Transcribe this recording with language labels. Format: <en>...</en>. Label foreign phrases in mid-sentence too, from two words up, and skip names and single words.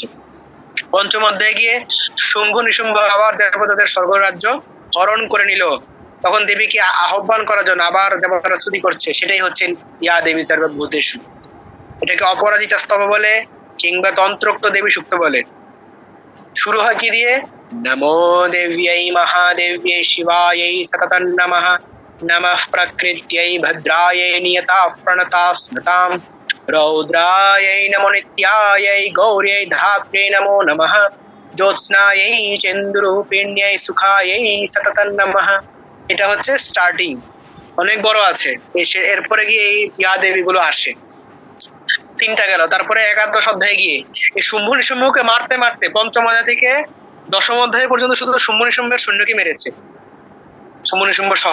<bn>পঞ্চম অধ্যায়ে গিয়ে শুম্ভ নিশুম্ভ আবার দেবতাদের স্বর্গরাজ্য হরণ করে নিল, তখন দেবীকে আহ্বান করার জন্য আবার দেবতারা স্তুতি করছে, সেটাই হচ্ছে</bn> <sa>ইয়া দেবী সর্বভূতেষু।</sa> <bn>এটাকে অপরাজিতা স্তব বলে কিংবা তন্ত্রোক্ত দেবী সুক্ত বলে। শুরু হয় কি দিয়ে?</bn> <sa>নমো দেব্যাই মহাদেব্যাই শিবাयै সততং নমঃ, নমঃ প্রকৃত্যাই ভদ্রাयै নিয়তাঃ প্রণতাঃ স্মৃতাম, রৌদ্রাयै নমো নিত্যাयै গৌর্यै ধাত্রে নমো নমঃ, জ্যোৎস্নাयै চন্দ্ররূপিণ্যৈ সুখাयै সততং নমঃ।</sa> <bn>এটা হচ্ছে স্টার্টিং, অনেক বড় আছে। এরপরে গিয়ে এই ইয়া দেবী গুলো আসে, 3টা গেল। তারপরে একাদশ অধ্যায়ে গিয়ে এই শুম্ভ নিশুম্ভকে মারতে মারতে পঞ্চম অধ্যায় থেকে দশম অধ্যায় পর্যন্ত শুধু শুম্ভ নিশুম্ভের সৈন্যকে মেরেছে, শুম্ভ নিশুম্ভ সহ।</bn>